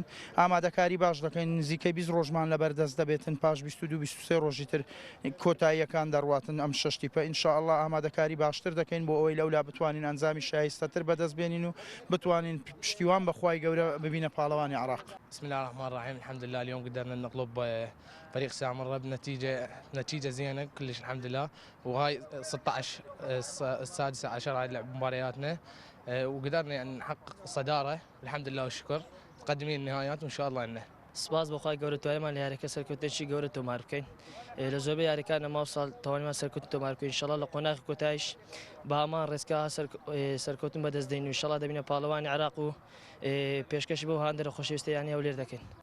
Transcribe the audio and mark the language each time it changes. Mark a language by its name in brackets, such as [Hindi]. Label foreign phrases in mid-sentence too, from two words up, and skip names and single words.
[Central Kurdish] ئامادەکاری باش دەکەین نزیکەی 20 ڕۆژمان لەبەردەست دەبێتن پاش 22-23 ڕۆژی تر کۆتاییەکان دەڕواتن ئەم 6 تیپە ئینشاءڵڵا ئامادەکاری باشتر دەکەین بۆ ئەوەی لەولا بتوانین ئەنجامی شایستەتر بەدەست بێنین و بتوانین پشتیوان بەخوای گەورە ببینە پاڵەوانی عێراق. [Arabic] بسم الله الرحمن الرحيم الحمد لله اليوم قدرنا نطلب فريق سامرة بنتيجة زينة كلش الحمد لله وهاي 16 السادسة عشر هاي مبارياتنا وقدرنا يعني نحقق صدارة الحمد لله والشكر متقدمين النهايات وإن شاء الله إنه [Central Kurdish] سپاس بخوای گەورەتوای مان لە یاریەکە سەرکەوتنێکی گەورە تۆمار بکەین. لە زۆربەی یاریەکانە ماوساڵ تەوانیمان سەرکەوتن تۆمار بکەین ئینشاڵڵا لە قۆناغی کۆتاییش بە هەمان ڕێزگا سەرکەوتن بەدەست دێین و ئینشاڵڵا دەبینە پاڵەوانی عێراق و پێشکەشی بۆ هاندەرە خۆشەویستەیانی هەولێر دەکەین.